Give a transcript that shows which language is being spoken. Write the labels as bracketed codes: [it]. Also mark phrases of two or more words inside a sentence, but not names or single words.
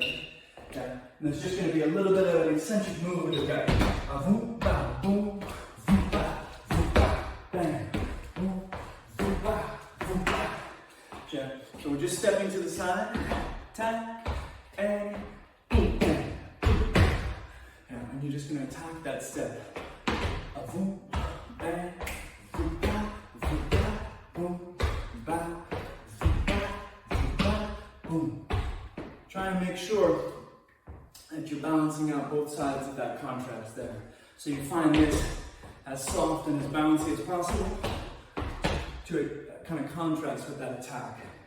[en] Okay? And there's just going to be a little bit of an eccentric move with the guy. Boom, ba, boom, boom, ba, bang, boom, boom, ba, boom, ba. Okay? So we're just stepping to the side, tack, and boom, bang, boom, bang. Yeah, and you're just going to attack that step. Boom, bang, boom, ba, boom, ba, boom. Try and make sure that you're balancing out both sides of that contrast there. So you find this as soft and as bouncy as possible to kind of contrast with that attack.